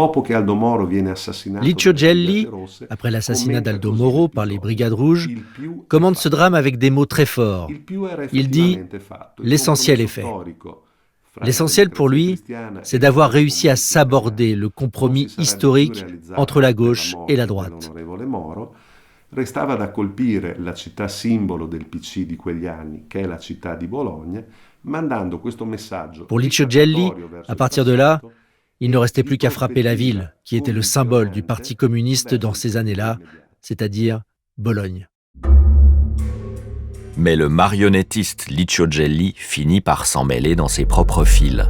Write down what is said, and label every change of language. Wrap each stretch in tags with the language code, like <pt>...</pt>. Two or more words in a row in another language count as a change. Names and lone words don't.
<fr>après l'assassinat d'Aldo Moro par les Brigades Rouges, commande ce drame avec des mots très forts. Il dit « L'essentiel est fait ». L'essentiel pour lui, c'est d'avoir réussi à s'aborder le compromis historique entre la gauche et la droite.</fr> <it>Restava da colpire la città simbolo del PC di quegli anni, che è la città di Bologna, mandando questo messaggio.</it> <fr>Pour Licio Gelli, à partir de là, il ne restait plus qu'à frapper la ville, qui était le symbole du Parti communiste dans ces années-là, c'est-à-dire Bologne. Mais le marionnettiste Licio Gelli finit par s'en mêler dans ses propres fils.</fr>